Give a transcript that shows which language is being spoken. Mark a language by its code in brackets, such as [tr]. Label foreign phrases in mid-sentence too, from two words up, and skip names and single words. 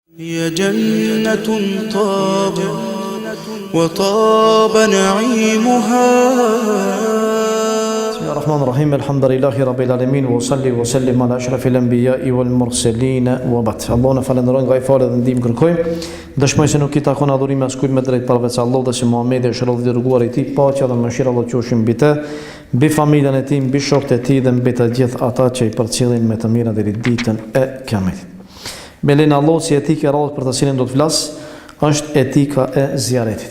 [ar] هي جنة وطاب نعيمها. بسم الله الرحمن الرحيم. الحمد لله رب العالمين وصلي وسلم على أشرف الأنبياء والمرسلين وبعد. [sq] Allah na falenderojmë nga I falë dhe ndihmë kërkojmë. Dëshmoj se nuk I takon adhurimi askujt me drejt përveç Allahut dhe se Muhamedi është robi I dërguar I Tij, paqja dhe mëshira Allah qofshin mbi të, mbi familjen e tij, mbi shokët e tij dhe mbi të gjithë ata që I përcjellin me të mira deri ditën e Kiametit. Me lenin Allah si etikë e radhës për të cilën do të flas është etika e ziaretit.